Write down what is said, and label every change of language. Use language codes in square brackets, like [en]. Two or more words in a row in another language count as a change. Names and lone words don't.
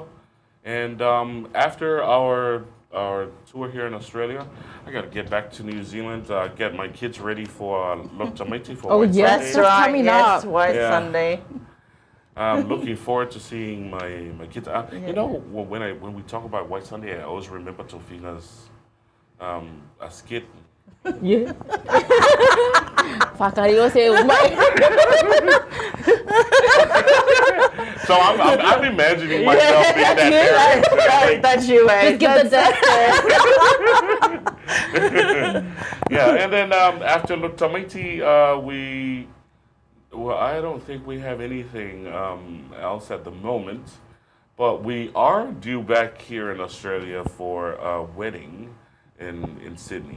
[en] And after our tour here in Australia, I got to get back to New Zealand, get my kids ready for Lotameti for White Sunday. That's right. Coming up. White Sunday. I'm looking forward to seeing my kids. When we talk about White Sunday, I always remember Tofina's a skit Yeah. Whakario se umai. So I'm imagining myself being that parent. That's you, right? Just give the Yeah, and then after Lutamiti, I don't think we have anything else at the moment, but we are due back here in Australia for a wedding in Sydney.